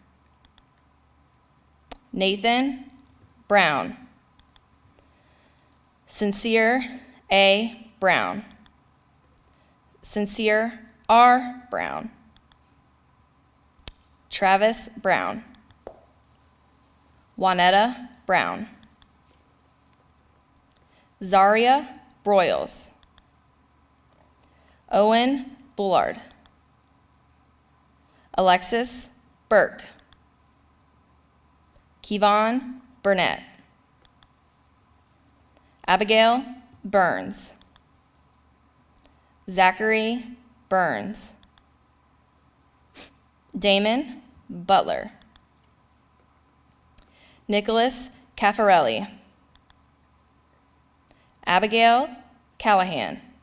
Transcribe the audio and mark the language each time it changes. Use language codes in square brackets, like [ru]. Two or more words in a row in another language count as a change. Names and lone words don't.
[en] Nathan Brown. Sincere A. Brown. Sincere R. Brown. Travis Brown. Juanetta Brown. Zaria Broyles. Owen Bullard. Alexis Burke. Kevon Burnett. Abigail Burns. Zachary Burns. Damon Butler. Nicholas Caffarelli. Abigail Callahan.